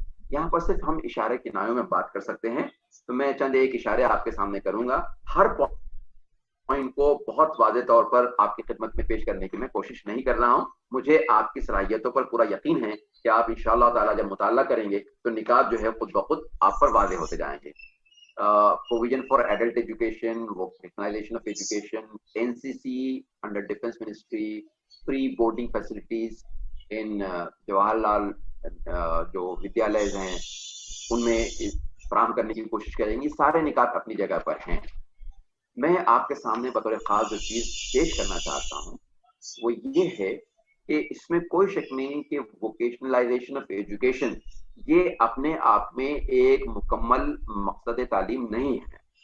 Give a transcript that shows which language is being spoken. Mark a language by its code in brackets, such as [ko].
[ur] یہاں پر صرف ہم اشارے کنایوں میں بات کر سکتے ہیں, تو میں چند ایک اشارے آپ کے سامنے کروں گا. ہر پوائنٹ کو بہت واضح طور پر آپ کی خدمت میں پیش کرنے کی میں کوشش نہیں کر رہا ہوں. مجھے آپ کی صلاحیتوں پر پورا یقین ہے کہ آپ انشاءاللہ تعالیٰ جب مطالعہ کریں گے تو نکات جو ہے خود بخود آپ پر واضح ہوتے جائیں گے. [en] Provision for adult education, vocationalization of education, NCC under Defense Ministry, free boarding facilities in [ur] Jawahar Lal جو ودیالیز ہیں ان میں فراہم کرنے کی کوشش کریں گے. سارے نکات اپنی جگہ پر ہیں. میں آپ کے سامنے بطور خاص جو چیز پیش کرنا چاہتا ہوں وہ یہ ہے کہ اس میں کوئی شک نہیں کہ ووکیشنلائزیشن آف ایجوکیشن یہ اپنے آپ میں ایک مکمل مقصد تعلیم نہیں ہے.